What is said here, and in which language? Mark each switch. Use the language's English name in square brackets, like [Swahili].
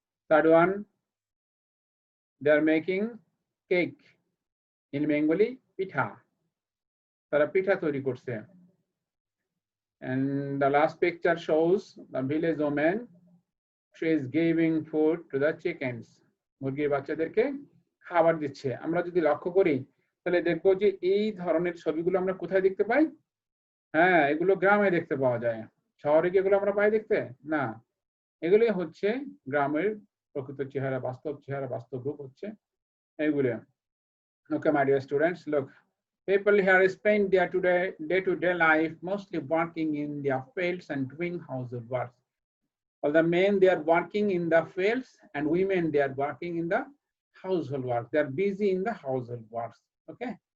[English] Third one, they are making cake. In Bengali, pitha. [Bangla] Tara pitha তৈরি করছে. [English] And the last picture shows the village woman. She is giving food to the chickens. [Bangla] মুরগির বাচ্চাদেরকে খাবার দিচ্ছে। আমরা যদি লক্ষ্য করি তাহলে দেখবো যে এই ধরনের ছবিগুলো আমরা কোথায় দেখতে পাই? হ্যাঁ, এগুলো গ্রামে দেখতে পাওয়া যায়। শহরে কি এগুলো আমরা পাই দেখতে? না, এগুলো হচ্ছে গ্রামের প্রকৃত চেহারা, বাস্তব চেহারা, বাস্তব রূপ হচ্ছে এগুলো। [English] Okay, my dear students, look, people here spend their day-to-day life mostly working in their fields and doing household work. All the men, they are working in the fields, and women, they are working in the household work. They are busy in the household works. Okay.